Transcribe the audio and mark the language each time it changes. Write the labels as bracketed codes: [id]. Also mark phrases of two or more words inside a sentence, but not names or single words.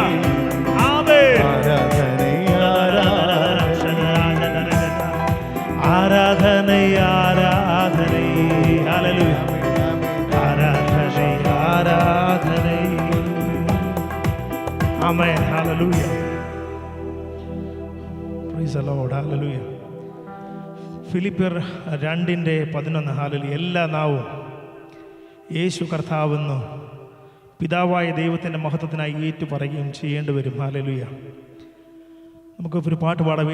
[ta] ஆமென். ஆராதனை ஆராதனை. ஆராதனை ஆராதனை. ஹல்லேலூயா. ஆராதனை ஆராதனை. ஆமென். ஹல்லேலூயா. [en] praise the Lord. ഹല്ലേലൂയ. [ml] ഫിലിപ്പിയർ 2:11. ഹല്ലേലൂയ. എല്ലാ നാവും യേശു കർത്താവെന്ന് പിതാവായ ദൈവത്തിൻ്റെ മഹത്വത്തിനായി ഏറ്റു പറയുകയും ചെയ്യേണ്ടി വരും. ഹല്ലേലൂയ. നമുക്ക് ഒരു പാട്ട് പാടാം.